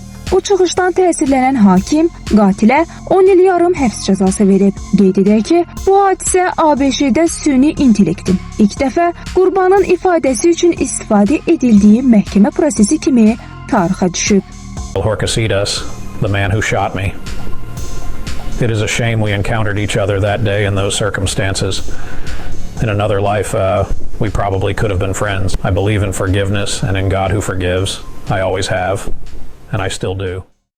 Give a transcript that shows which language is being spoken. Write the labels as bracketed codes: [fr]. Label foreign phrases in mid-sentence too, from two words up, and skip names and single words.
[az] Bu çıxışdan təsirlənən hakim qatilə 10 il yarım həbs cəzası verib. Qeyd edək ki, bu hadisə ABŞ-də süni intellektin ilk dəfə qurbanın ifadəsi üçün istifadə edildiyi məhkəmə prosesi kimi tarixə düşüb. [en] Orcasitas, the man who shot me. It is a shame we encountered each other that day in those circumstances. In another life, we probably could have been friends. I believe in forgiveness and in God who forgives. I always have, and I still do.